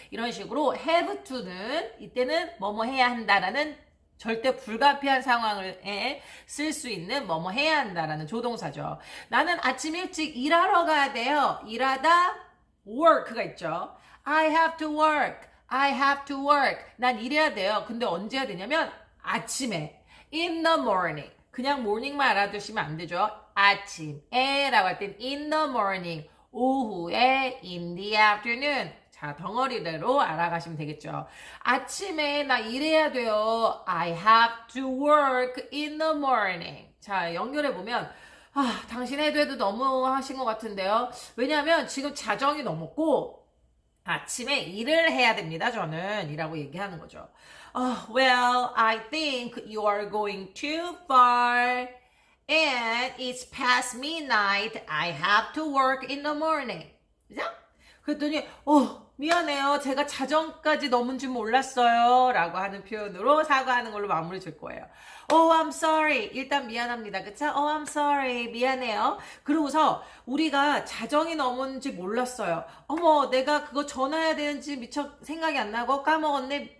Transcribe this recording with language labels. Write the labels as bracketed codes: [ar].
[ko] 이런 식으로 have to는 이때는 뭐뭐 해야 한다라는 절대 불가피한 상황을 쓸 수 있는 뭐뭐 해야 한다라는 조동사죠. 나는 아침 일찍 일하러 가야 돼요. 일하다 work가 있죠. [en] I have to work. I have to work. [ko] 난 일해야 돼요. 근데 언제 해야 되냐면 아침에 [en] in the morning. [ko] 그냥 morning만 알아두시면 안 되죠. 아침에 라고 할 땐 [en] in the morning, [ko] 오후에 [en] in the afternoon. [ko] 자, 덩어리대로 알아가시면 되겠죠. 아침에 나 일해야 돼요. [en] I have to work in the morning. [ko] 자, 연결해보면 당신 해도 너무 하신 것 같은데요. 왜냐하면 지금 자정이 넘었고 아침에 일을 해야 됩니다. 저는 이라고 얘기하는 거죠. [en] Well, I think you are going too far. And it's past midnight. I have to work in the morning. [ko] 그죠? 그랬더니 미안해요. 제가 자정까지 넘은 줄 몰랐어요. 라고 하는 표현으로 사과하는 걸로 마무리 줄 거예요. [en] I'm sorry. [ko] 일단 미안합니다. 그쵸? I'm sorry. 미안해요. 그러고서 우리가 자정이 넘은지 몰랐어요. 어머, 내가 그거 전화해야 되는지 미처 생각이 안 나고 까먹었네.